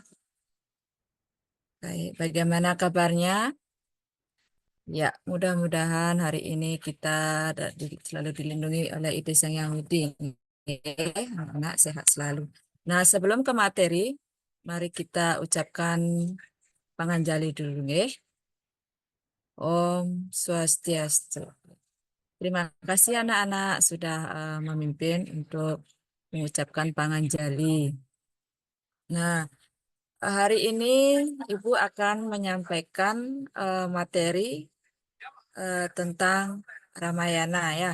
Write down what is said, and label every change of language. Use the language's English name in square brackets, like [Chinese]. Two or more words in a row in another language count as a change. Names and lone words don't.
[Indonesian] Baik, bagaimana kabarnya? Ya, mudah-mudahan hari ini kita selalu dilindungi oleh Ide Sang Yang Widi. Anak-anak sehat selalu. Nah, sebelum ke materi, mari kita ucapkan panganjali dulu, nggih. [Balinese] Om Swastiastu. [Indonesian] Terima kasih anak-anak sudah memimpin untuk mengucapkan panganjali. Nah, hari ini Ibu akan menyampaikan materi tentang Ramayana ya.